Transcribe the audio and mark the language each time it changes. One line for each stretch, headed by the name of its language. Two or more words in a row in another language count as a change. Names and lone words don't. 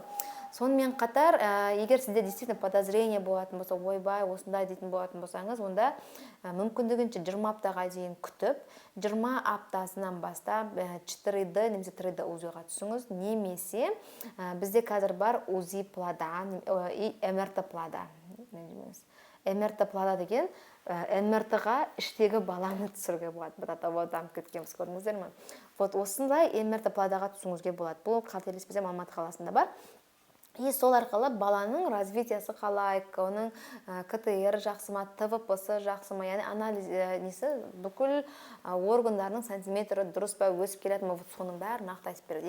Kazakh: Сонымен қатар, егер сізде
Russian: действительно подозрение
Kazakh: болатын болса, ойбай, осындай дейтін болатын болсаңыз, онда мүмкіндігінше 20 аптаға дейін күтіп, 20 аптасынан бастап 4D немесе 3D УЗИ-ға түсіңіз, немесе бізде қазір бар
Russian: УЗИ плода и МРТ плода. МРТ плода
Kazakh: деген МРТ-ға іштегі баланы түсіруге болады. Дамып кеткенбіз, көрдіңіздер ме? Осындай МРТ плодаға түсіңізге болады. Бұл қателеспесем Алматы қаласында бар. И сол арқылы баланың развитиясы қалай, оның КТР жақсы ма, ТВП-сы жақсы ма, яғни анализ бүкіл органдарының сантиметрі дұрыс па өсіп келеді ме, соның бәрі нақты айтып береді.